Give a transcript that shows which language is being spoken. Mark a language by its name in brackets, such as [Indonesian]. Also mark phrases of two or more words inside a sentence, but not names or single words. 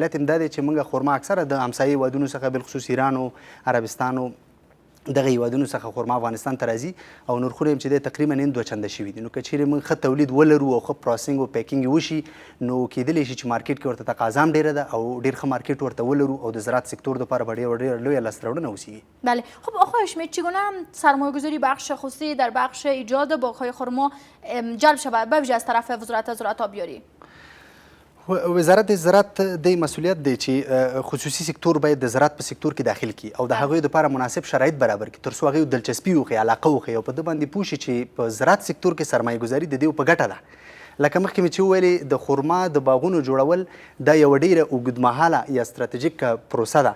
[Pashto] علت یې دا دی چې موږ خرما اکثره د همسایه هیوادونو څخه بالخصوص ایران او عربستان او دغه هیوادونو څخه خرما افغانستان ته راځي او نرخونه هم چې دی تقریبا نن 2 چنده شوي دي. نو که چیرې موږ ښه تولید ولرو او ښه پروسینګ او پیکینګ وشي نو کیدلی شي چې مارکیټ کې ورته تقاضا هم ډېره ده او ډېر ښه مارکیټ ورته ولرو او د زراعت سکتور دپاره به ډېره لویه لاسته راوړنه وشي. [Persian] بله، خب آقای هاشمی چگونه سرمایه‌گذاری بخش خصوصی در بخش ایجاد باغ‌های خرما جلب شود به ویژه از طرف وزارت زراعت آبیاری؟ [Pashto] وزارت زراعت د مسئولیت دی چې خصوصي سکتور باید د زراعت په سکتور کې داخل کړي او د هغوی دپاره مناسب شرایط برابر کړي تر څو هغوی دلچسپي وښیي، علاقه وښیي او په ده باندې پوه شي چې په زراعت سکتور کې سرمایه ګذاري د دې په ګټه ده. لکه مخکې مې چې وویلې د خرما د باغونو جوړول دا یوه ډیره اوږدمهاله یا ستراتیژیک پروسه ده.